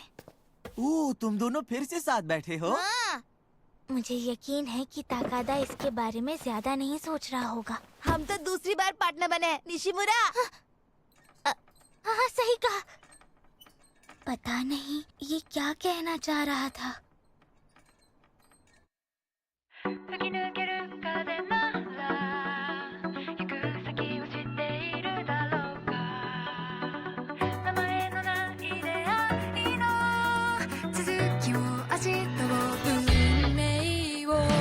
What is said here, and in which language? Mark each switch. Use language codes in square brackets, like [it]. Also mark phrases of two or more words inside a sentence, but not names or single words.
[hi] तुम दोनों फिर से साथ बैठे हो? मुझे यकीन है कि ताकादा इसके बारे में ज्यादा नहीं सोच रहा होगा। हम तो दूसरी बार पार्टनर बने हैं, निशिमुरा। हाँ, सही कहा। पता नहीं ये क्या कहना चाह रहा था। [ja] 吹き抜ける風なら行く先を知っているだろうか名前のない出会いの続きを明日を運命を